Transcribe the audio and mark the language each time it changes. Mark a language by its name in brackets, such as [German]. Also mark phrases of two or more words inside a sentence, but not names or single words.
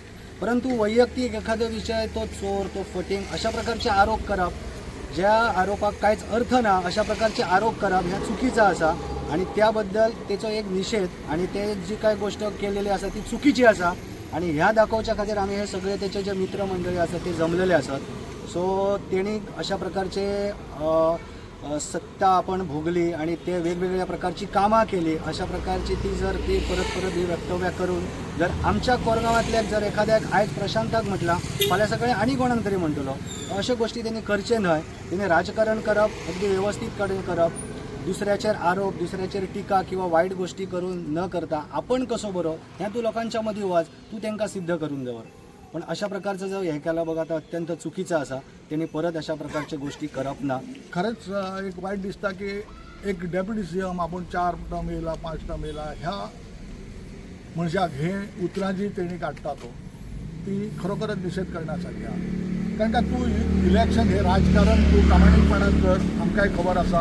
[Konkani] परंतु वैयक्तिक एखादा विषय तो चोर तो फटींग अशा प्रकारचे आरोप करप ज्या आरोपाक कांयच अर्थ ना अशा प्रकारचे आरोप करप ह्या चुकीचा असा आणि त्याबद्दल त्याचो एक निषेध आणि ते जी काय गोष्ट केलेली असा ती चुकीची असा आणि ह्या दाखवच्या खातीर आम्ही हे सगळे त्याचे जे मित्रमंडळी असतात ते जमलेले असतात. सो तेणी अशा प्रकारचे सत्ता आपण भोगली आणि ते वेगवेगळ्या प्रकारची कामां केली अशा प्रकारची ती जर ती परत ही वक्तव्य करून जर आमच्या कोरगावातल्याक जर एखाद्याक आयज प्रशांताक म्हटला फाल्यां सगळें आनी कोणाक तरी म्हणटलो अशा गोष्टी त्यांनी करचे न्हय. त्यांनी राजकारण करप अगदी व्यवस्थित कडेन करप दुसऱ्याचेर आरोप दुसऱ्याचेर टिका किंवा वाईट गोष्टी करून न करता आपण कसो बरो ह्या तू लोकांच्या मदीं वच तू तांकां सिद्ध करून दवर. पण अशा प्रकारचं जो हे केला बघा तो अत्यंत चुकीचा असा. त्यांनी परत अशा प्रकारच्या गोष्टी करप ना. खरंच एक वाईट दिसता की एक डेप्युटी सीएम आपण 4 टर्म येयला 5 टर्म येयला ह्या मनशाक हे उतरां जी तेणी काडटा तो ती खरोखरच निषेध करण्यासारखी आहा. कारण का तू इलेक्शन हे राजकारण तू प्रामाणीकपणान कर आमकांय खबर आसा.